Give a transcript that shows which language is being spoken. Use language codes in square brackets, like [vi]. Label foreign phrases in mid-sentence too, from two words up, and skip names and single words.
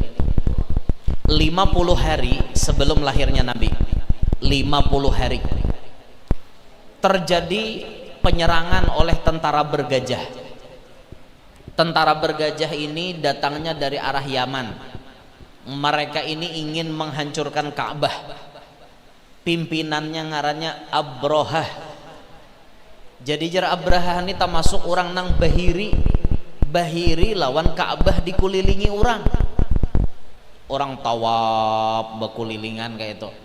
[id] 50 hari sebelum lahirnya Nabi, 50 hari terjadi penyerangan oleh tentara bergajah. Tentara bergajah ini datangnya dari arah Yaman. Mereka ini ingin menghancurkan Ka'bah. [bjn] Pimpinannya ngarannya Abrahah. Jadi jar Abrahah ini termasuk orang nang bahiri. Bahiri lawan Ka'bah dikelilingi orang. [id] Orang tawaf berkelilingan kayak itu.